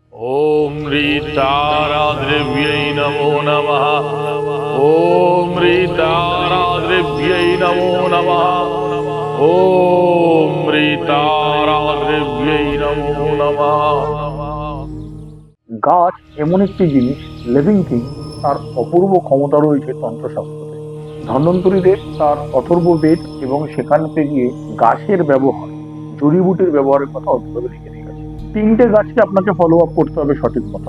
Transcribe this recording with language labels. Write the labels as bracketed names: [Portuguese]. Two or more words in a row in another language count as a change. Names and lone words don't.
[Sanskrit] ओम ह्रीताराद्रव्यै नमो नमः। ओम ह्रीताराद्रव्यै नमो नमः। ओम ह्रीताराद्रव्यै नमो नमः। [Bangla] গাছ এমন একটি জিনিস, [English] living thing, [Bangla] তার অপূর্ব ক্ষমতা রয়েছে তন্ত্রশাস্ত্রে। ধন্বন্তরীতে তার অথর্ববেদ এবং সেখানে গিয়ে গাছের ব্যবহার, জড়িবুটির ব্যবহারের কথা অদ্ভুতভাবে লিখে দিয়ে গেছে। তিনটে গাছকে আপনাকে [English] follow up [Bangla] করতে হবে সঠিক মতন।